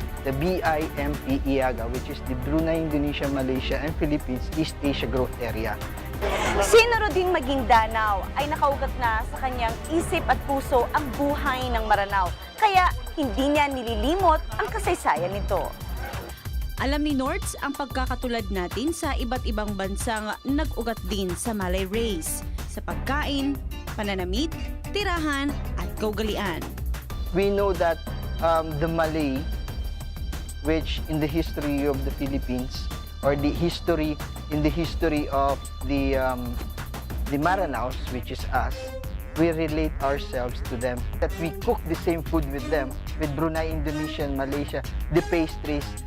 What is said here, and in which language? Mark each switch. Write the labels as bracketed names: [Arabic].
[English] The BIMP-IAGA, which is the Brunei, Indonesia, Malaysia, and Philippines East Asia Growth Area. [Filipino] Sinuro ding maging danaw ay nakaugat na sa kanyang isip at puso ang buhay ng Maranao, kaya hindi niya nililimot ang kasaysayan nito. Alam ni Norts ang pagkakatulad natin sa iba't ibang bansang nag-ugat din sa Malay race, sa pagkain, pananamit, tirahan at kaugalian. [English] We know that the Malay, which in the history of the Philippines, or in the history of the Maranaos, which is us, we relate ourselves to them. That we cook the same food with them, with Brunei, Indonesia, and Malaysia. The pastries.